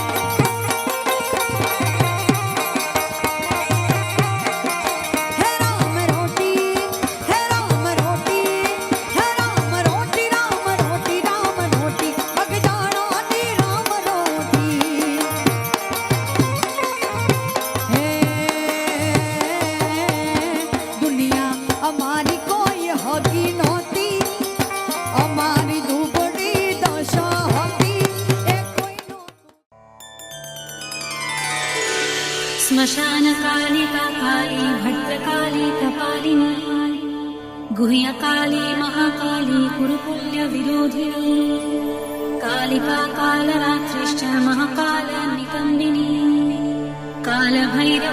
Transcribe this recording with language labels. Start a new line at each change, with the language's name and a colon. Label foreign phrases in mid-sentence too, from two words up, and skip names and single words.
Gujarati: હે રામ રોટી હે રામ રોટી હે રામ રોટી રામ રોટી રામ રોટી બગદાણાની રામ રોટી દુનિયા અમારી કોઈ હકી નહોતી અમારી દુબળી દશા હતી એ કોઈ
Sanskrit: श्मशानकालिका काली भद्रकाली कपालिनी गुह्यकाली महाकाली कुरुपुण्य विरोधिनी कालिका कालरात्रिश्च महाकाल निकम्बिनी कालभैरव